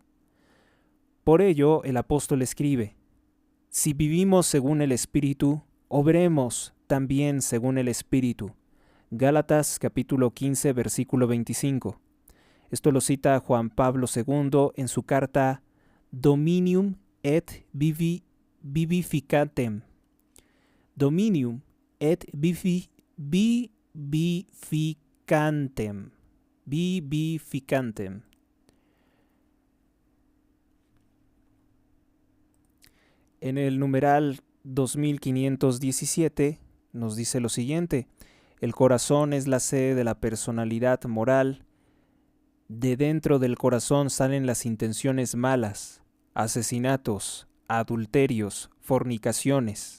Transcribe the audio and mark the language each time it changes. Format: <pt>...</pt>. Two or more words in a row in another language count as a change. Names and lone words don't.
<es>Por ello, el apóstol escribe, si vivimos según el Espíritu, obremos también según el Espíritu. Gálatas capítulo 15, versículo 25. Esto lo cita Juan Pablo II en su carta Dominium et Vivificantem. Dominium et Vivificantem. Vivificantem. En el numeral 2517 nos dice lo siguiente: el corazón es la sede de la personalidad moral. De dentro del corazón salen las intenciones malas, asesinatos, adulterios, fornicaciones.</es>